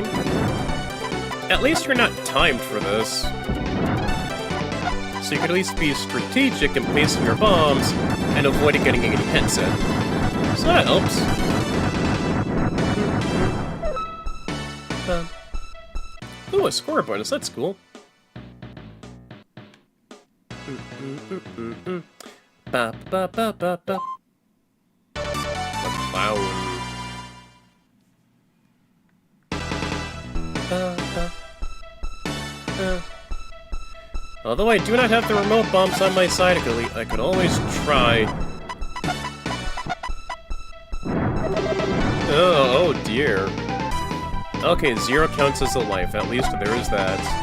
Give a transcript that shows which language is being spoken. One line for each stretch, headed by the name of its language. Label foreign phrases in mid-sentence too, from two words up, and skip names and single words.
English: At least you're not timed for this. So you can at least be strategic in placing your bombs and avoiding getting any hits in. So that helps. Ooh, a score bonus, that's cool. Ba ba ba ba ba. A clown. Ba, ba. Although I do not have the remote bombs on my side, I could always try. Oh dear. Okay, 0 counts as a life. At least there is that.